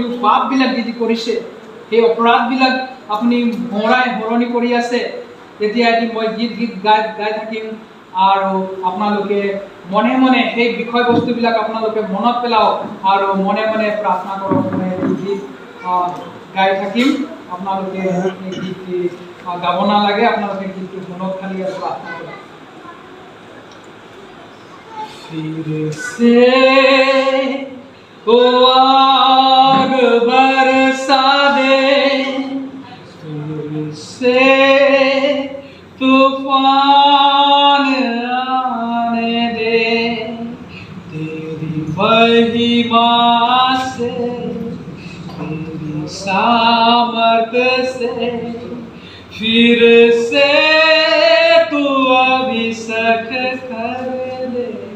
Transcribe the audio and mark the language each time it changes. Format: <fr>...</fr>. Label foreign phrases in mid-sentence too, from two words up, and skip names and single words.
<as>পাপবিলাক যি কৰিছে, সেই অপৰাধবিলাক আপুনি হৰণি কৰি আছে, তেতিয়া এটি মই গীত গাই থাকিম আৰু আপোনালোকে মনে মনে সেই বিষয়বস্তুবিলাক আপোনালোকে মনত পেলাওক আৰু মনে মনে প্ৰাৰ্থনা কৰক। মই গীত গাই থাকিম, আপোনালোকে এই গীতটি গাব নালাগে, আপোনালোকে গীতটো মনত খালি আৰু প্ৰাৰ্থনা কৰক।</as> <hi>फिर से ओ आग बरसा दे, फिर से तूफान आने दे, तेरी महिमा से, तेरी सामर्थ से, फिर से तू अभिषेक कर दे।</hi>